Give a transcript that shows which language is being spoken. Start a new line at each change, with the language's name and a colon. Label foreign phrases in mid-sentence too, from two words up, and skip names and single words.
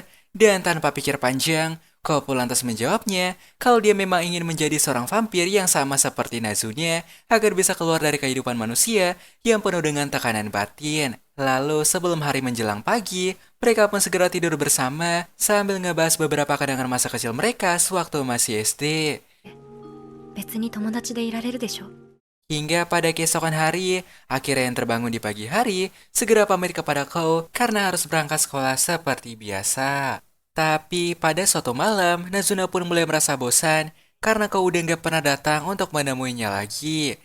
Indonesian: Dan tanpa pikir panjang, Kou pun lantas menjawabnya kalau dia memang ingin menjadi seorang vampir yang sama seperti Nazune agar bisa keluar dari kehidupan manusia yang penuh dengan tekanan batin. Lalu sebelum hari menjelang pagi, mereka pun segera tidur bersama sambil ngebahas beberapa kenangan masa kecil mereka sewaktu masih SD.
Japanese: 別に友達でいられるでしょ。
Indonesian: Hingga pada keesokan hari, Akira yang terbangun di pagi hari segera pamit kepada Kou karena harus berangkat sekolah seperti biasa. Tapi pada suatu malam, Nazuna pun mulai merasa bosan karena Kou udah nggak pernah datang untuk menemuinya lagi.